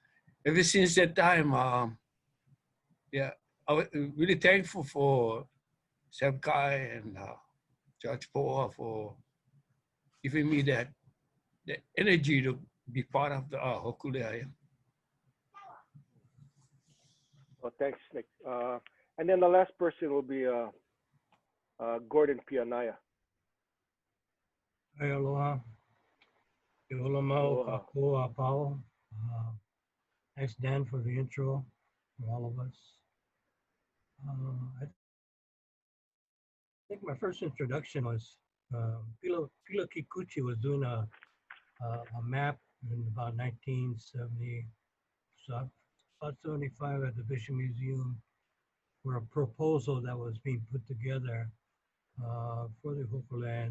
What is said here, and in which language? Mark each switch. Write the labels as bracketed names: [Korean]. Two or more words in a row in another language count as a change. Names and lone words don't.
[English] So ever since that time, yeah, I was really thankful for Sam Kai and Judge Poa for giving me that energy to be part of the Hōkūleʻa. Well, thanks, Nick. And then the last person will be Gordon Piʻianaiʻa. [Hawaiian] Hey, aloha. Ke ola mau Aloha. ka koa pao. [English] Thanks, Dan, for the intro for all of us. I think my first introduction was Pila Kikuchi was doing a map in about 1970, so about 75 at the Bishop Museum, for a proposal that was being put together for the Hōkūleʻa.